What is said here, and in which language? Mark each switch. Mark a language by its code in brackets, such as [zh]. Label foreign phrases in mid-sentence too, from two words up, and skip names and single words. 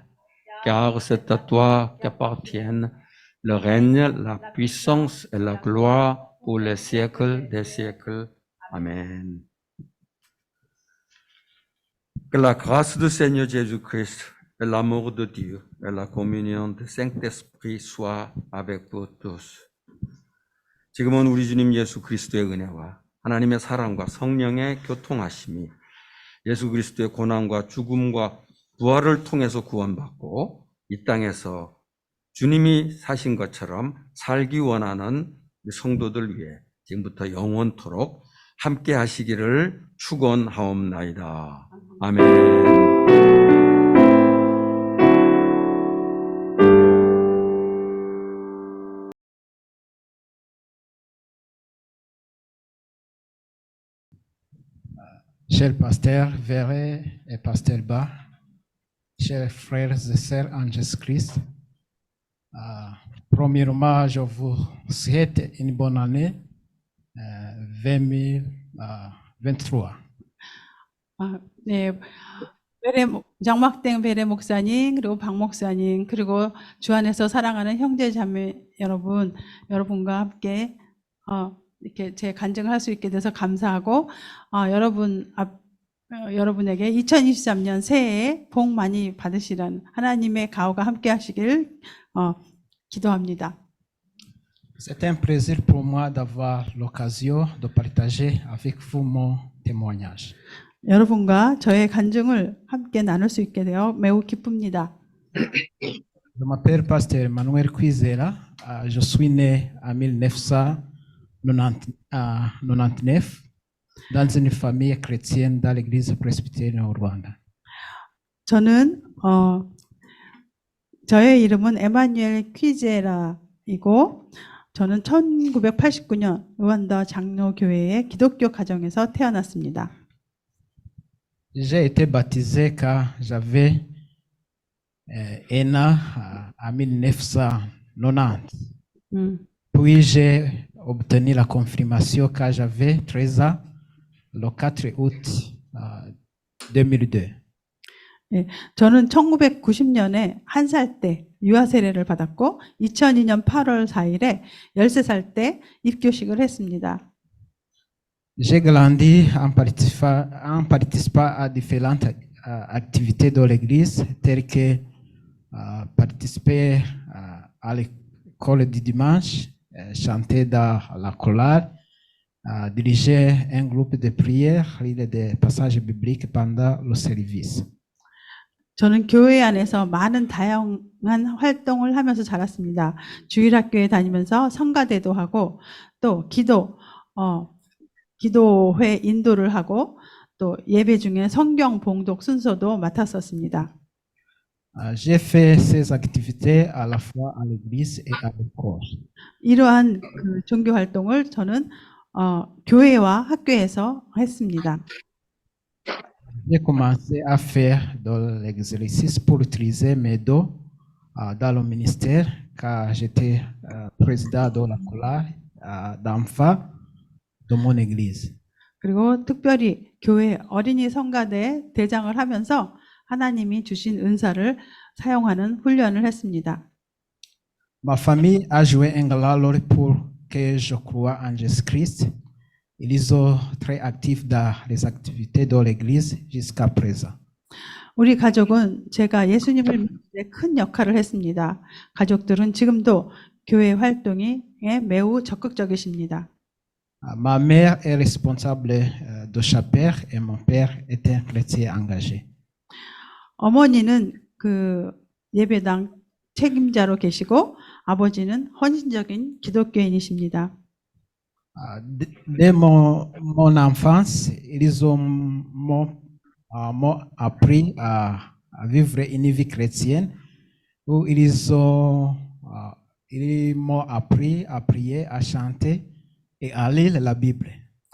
[fr] Car c'est à toi qu'appartiennent le règne, la puissance et la gloire pour les siècles des siècles. Amen. Que la grâce du Seigneur Jésus-Christ et l'amour de Dieu et la communion du Saint-Esprit soient avec vous tous. [ko] 지금은 우리 주님 예수 그리스도의 은혜와 하나님의 사랑과 성령의 교통하심이 예수 그리스도의 고난과 죽음과 부활을 통해서 구원받고 이 땅에서 주님이 사신 것처럼 살기 원하는 성도들 위해 지금부터 영원토록 함께 하시기를 축원하옵나이다. 아멘. [fr] Cher pasteur Verret et pasteur Ba, chers frères et sœurs en Jésus-Christ, premièrement, je vous souhaite une bonne année 2023. [ko] 네, 장막땡 베레 목사님, 그리고 박 목사님, 그리고 주 안에서 사랑하는 형제 자매 여러분과 함께 이렇게 제 간증을 할 수 있게 돼서 감사하고, 여러분에게 2023년 새해에 복 많이 받으시라는 하나님의 가호가 함께 하시길 기도합니다. [fr] C'est un plaisir pour moi d'avoir l'occasion de partager avec vous mon témoignage. [ko] 여러분과 저의 간증을 함께 나눌 수 있게 되어 매우 기쁩니다. [fr] Je m'appelle pasteur Emmanuel Kwizera. Je suis né en 1999 dans une famille chrétienne dans l'église presbytérienne au Rwanda. [ko] 저는 저의 이름은 에마뉴엘 퀴제라이고 저는 1989년 루안다 장로교회의 기독교 가정에서 태어났습니다. [fr] J'ai été baptisé quand j'avais un an en 1990. Puis j'ai obtenu la confirmation quand j'avais 13 ans, le 4 août 2002. [ko] 예, 저는 1990년에 1살 때 유아 세례를 받았고 2002년 8월 4일에 13살 때 입교식을 했습니다. [fr] J'ai grandi en participant à différentes activités de l'église, telles que participer à l'école du dimanche, chanter dans la chorale, diriger un groupe de prière, lire des passages bibliques pendant le service. [ko] 저는 교회 안에서 많은 다양한 활동을 하면서 자랐습니다. 주일학교에 다니면서 성가대도 하고 또 기도회 인도를 하고 또 예배 중에 성경 봉독 순서도 맡았었습니다. [fr] J'ai fait ces activités à la fois à l'église et à l'école. [ko] 이러한 그 종교 활동을 저는 교회와 학교에서 했습니다. [fr] J'ai commencé à faire de l'exercice pour utiliser mes dons dans le ministère quand j'étais président de la chorale d'enfants de mon église. [ko] 그리고 특별히 교회 어린이 성가대 대장을 하면서 하나님이 주신 은사를 사용하는 훈련을 했습니다. [fr] Ma famille a joué un grand rôle pour que je croie en Jésus-Christ. Ils sont très actifs dans les activités de l'église jusqu'à présent. [ko] 우리 가족은 제가 예수님을 믿는 데 큰 역할을 했습니다. 가족들은 지금도 교회 활동에 매우 적극적이십니다. [fr] Ma mère est responsable de chapelle et mon père est un chrétien engagé. [ko] 어머니는 그 예배당 책임자로 계시고 아버지는 헌신적인 기독교인이십니다. [fr] Dès mon enfance, ils m'ont appris à vivre une vie chrétienne où ils m'ont appris à prier, à chanter et à lire la Bible.